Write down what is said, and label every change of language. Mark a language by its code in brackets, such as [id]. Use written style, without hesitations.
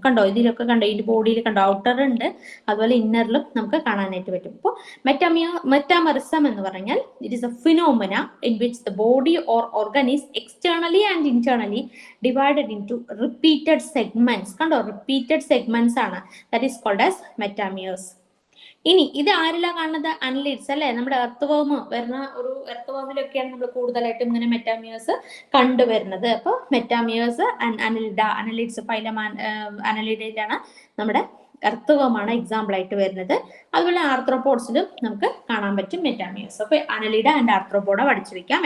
[ml] കണ്ടോ, ഇതിലൊക്കെ കണ്ടോ, ഈ ബോഡിയിൽ കണ്ടോ, ഔട്ടർ ഉണ്ട്, അതുപോലെ ഇന്നറിലും നമുക്ക് കാണാനായിട്ട് പറ്റും. അപ്പോൾ മെറ്റാമറിസം എന്ന് പറഞ്ഞാൽ [en] It is a phenomena in which the body or organ is externally and internally divided into repeated segments. [ml] കണ്ടോ, repeated segments ആണ്. [en] That is called as metameres. [ml] ഇനി ഇത് ആരിലാ കാണുന്നത്? അനലിഡ്സ് അല്ലെ. നമ്മുടെ എർത്ത് വേം വരുന്ന ഒരു എർത്ത് വേമിലൊക്കെയാണ് നമ്മൾ കൂടുതലായിട്ടും ഇങ്ങനെ മെറ്റാമിയേഴ്സ് കണ്ടുവരുന്നത്. അപ്പൊ മെറ്റാമിയേഴ്സ് അനലിഡ്സ് ഫൈലം അനലിഡയിലാണ് നമ്മുടെ എർത്ത് വേമാണ് എക്സാമ്പിൾ ആയിട്ട് വരുന്നത്. അതുപോലെ ആർത്രോപോഡ്സിലും നമുക്ക് കാണാൻ പറ്റും മെറ്റാമിയേഴ്സ്. അപ്പൊ അനലിഡ ആൻഡ് ആർത്രോപോഡ പഠിച്ചു വെക്കാം.